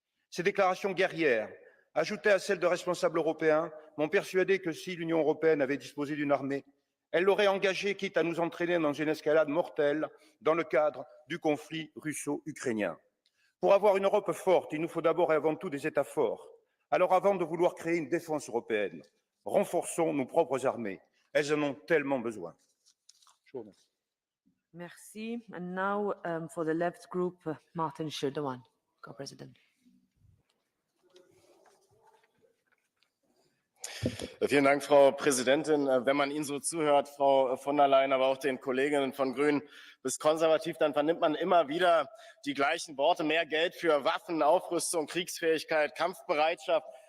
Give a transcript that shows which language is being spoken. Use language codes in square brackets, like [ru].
[fr] Ces déclarations guerrières, ajoutées à celles de responsables européens, m'ont persuadé que si l'Union européenne avait disposé d'une armée, elle l'aurait engagée, quitte à nous entraîner dans une escalade mortelle dans le cadre du conflit russo-ukrainien. Pour avoir une Europe forte, il nous faut d'abord et avant tout des États forts. Alors avant de vouloir créer une défense européenne, renforçons nos propres armées. Elles en ont tellement besoin. Je vous remercie. Merci. [en] And now for the left group, Martin Schirdewan, co-president. [de] Vielen Dank, Frau Präsidentin. Wenn man Ihnen so zuhört, Frau von der Leyen, aber auch den Kolleginnen von Grünen bis Konservativ, dann vernimmt man immer wieder die gleichen Worte. Mehr Geld für Waffen, Aufrüstung, Kriegsfähigkeit, Kampfbereitschaft.